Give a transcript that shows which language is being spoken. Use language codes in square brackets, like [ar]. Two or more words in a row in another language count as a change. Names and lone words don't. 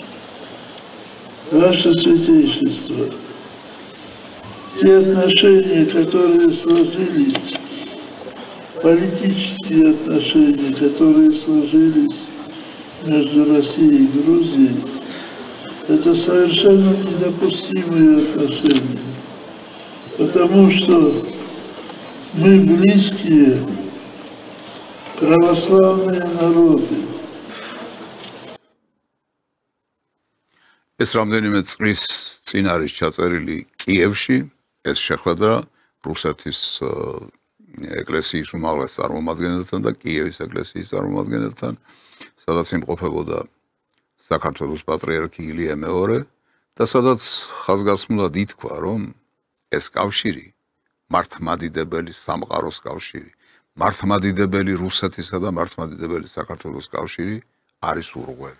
[ru] Ваше Святейшество, те отношения, которые сложились, политические отношения, которые сложились между Россией и Грузией, это совершенно недопустимые отношения, потому что мы близкие православные народы. [ka] ეს რამდენიმე წლის წინ არის ჩაწერილი კიევში, ეს შეხვედრა რუსეთის ეკლესიის უმაღლეს წარმომადგენელთან და კიევის ეკლესიის წარმომადგენელთან, სადაც იმყოფებოდა საქართველოს პატრიარქი ილია მეორე და სადაც ხაზგასმულად ითქვა, რომ ეს კავშირი მართლმადიდებელი სამყაროს კავშირი, მართლმადიდებელი რუსეთისა და მართლმადიდებელი საქართველოს კავშირი არის ურღვევი.